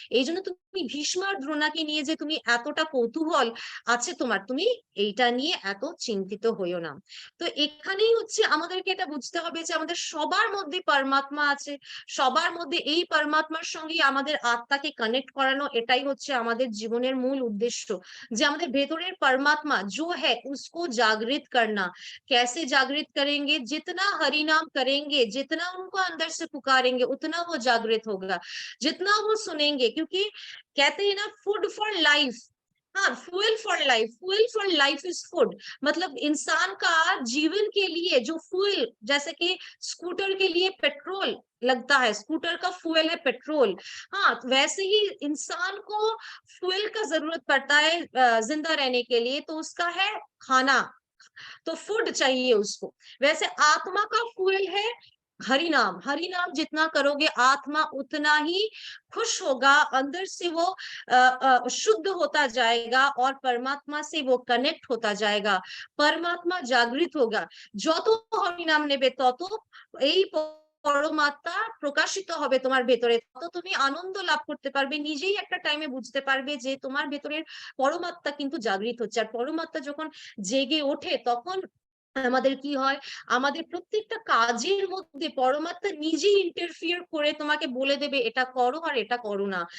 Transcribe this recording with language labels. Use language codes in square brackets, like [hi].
[bn] এই জন্য তুমি ভীষ্ম আর দ্রোণাকে নিয়ে যে তুমি এতটা কৌতূহল আছে তোমার, তুমি এইটা নিয়ে এত চিন্তিত হইও না। তো এখানেই হচ্ছে আমাদেরকে এটা বুঝতে হবে যে আমাদের সবার মধ্যে পরমাত্মা আছে, সবার মধ্যে এই পরমাত্মার সঙ্গে আমাদের আত্মাকে কানেক্ট করানো, এটাই হচ্ছে আমাদের জীবনের মূল উদ্দেশ্য। যে আমাদের ভেতরের [hi] परमात्मा जो है उसको जागृत करना। कैसे जागृत करेंगे? जितना हरि नाम करेंगे, जितना उनको अंदर से पुकारेंगे, उतना वो जागृत होगा, जितना वो सुनेंगे। क्योंकि कहते हैं ना, [en] Food for life, हाँ, fuel for life is food. [hi] मतलब इंसान का जीवन के लिए जो फ्यूल, जैसे कि स्कूटर के लिए पेट्रोल लगता है, स्कूटर का फ्यूल है पेट्रोल, हाँ, वैसे ही इंसान को फ्यूल का जरूरत पड़ता है जिंदा रहने के लिए, तो उसका है खाना, तो फूड चाहिए उसको। वैसे आत्मा का फ्यूल है हरि नाम। हरि नाम जितना करोगे आत्मा उतना ही खुश होगा, अंदर से वो शुद्ध होता जाएगा और परमात्मा से वो कनेक्ट होता जाएगा, परमात्मा जागृत होगा। [bn] যত হরি নাম নেবে তত এই পরমাত্মা প্রকাশিত হবে তোমার ভেতরে, তত তুমি আনন্দ লাভ করতে পারবে। নিজেই একটা টাইমে বুঝতে পারবে যে তোমার ভেতরের পরমাত্মা কিন্তু জাগৃত হচ্ছে। আর পরমাত্মা যখন জেগে ওঠে তখন আমাদের কি হয়, আমাদের প্রত্যেকটা কাজের মধ্যে পরমাত্মা নিজেই ইন্টারফিয়ার করে তোমাকে বলে দেবে এটা করো আর এটা করো না।